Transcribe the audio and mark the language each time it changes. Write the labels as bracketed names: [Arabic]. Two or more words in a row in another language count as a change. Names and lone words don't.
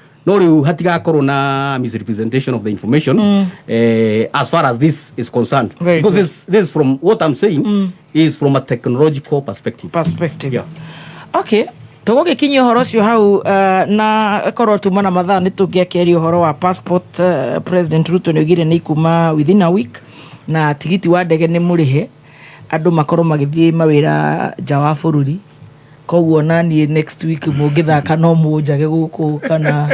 [Kikuyu] No riu hatigakorwo na [English] misrepresentation of the information as far as this is concerned. Because this is from what I'm saying is from a technological perspective. Yeah. Okay. [Kikuyu] Tugugikinyia horo cio hau na korwo tumana mathaa ni tungiakeria horo wa passport. President Ruto ni ogire ni kuma [English] within a week [Kikuyu] na tigiti wa ndege ni murihe andu makorwo magithie mawira nja wa bururi koguo nani [English] next week [Kikuyu] mungithaka no munjage guku kana